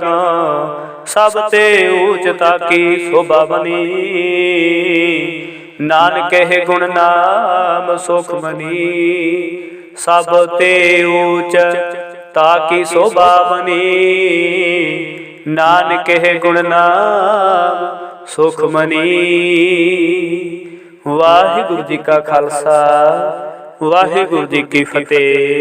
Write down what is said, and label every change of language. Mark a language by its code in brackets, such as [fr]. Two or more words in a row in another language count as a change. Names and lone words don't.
[hi] सब ते उचिता की शोभा बनी नानक है गुण नाम सुख मनी। सब ते उचिता की शोभा बनी नानक है गुण नाम सुख मनी। वाहिगुरु जी का खालसा वाहिगुरु जी की फतेह।